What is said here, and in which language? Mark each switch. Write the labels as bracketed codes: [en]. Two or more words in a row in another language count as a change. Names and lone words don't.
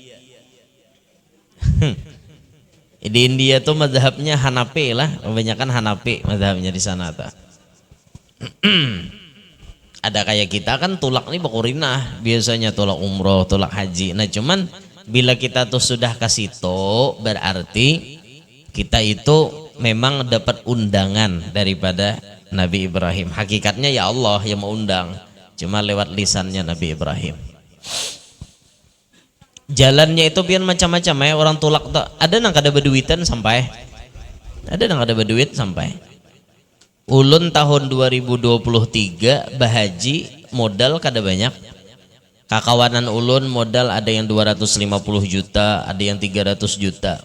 [id] Di India tuh mazhabnya Hanafi lah, kebanyakan Hanafi mazhabnya di sana tuh. [bjn] Ada kayak kita kan tulak nih bakurinah biasanya tulak umroh, tulak haji. [id] Nah cuman bila kita tuh sudah kasih to berarti kita itu memang dapat undangan daripada Nabi Ibrahim. Hakikatnya ya Allah yang mengundang, cuma lewat lisannya Nabi Ibrahim. [bjn] Jalannya itu pian macam-macam ya, orang tulak tuh ada nang kada beduitan sampai ada nang kada beduit sampai ulun tahun 2023 bahaji modal kada banyak. Kakawanan ulun modal ada yang 250 juta, ada yang 300 juta.